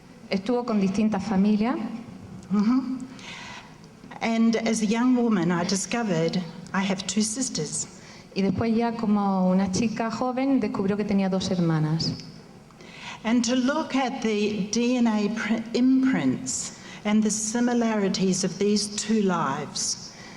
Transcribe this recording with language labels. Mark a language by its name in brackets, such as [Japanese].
[Spanish] Estuvo con distintas familias. [English] And as a young woman, I discovered I have 2 sisters. [Spanish] Y después ya como una chica joven descubrió que tenía 2 hermanas. [English] And to look at the DNA imprints and the similarities of these 2 lives.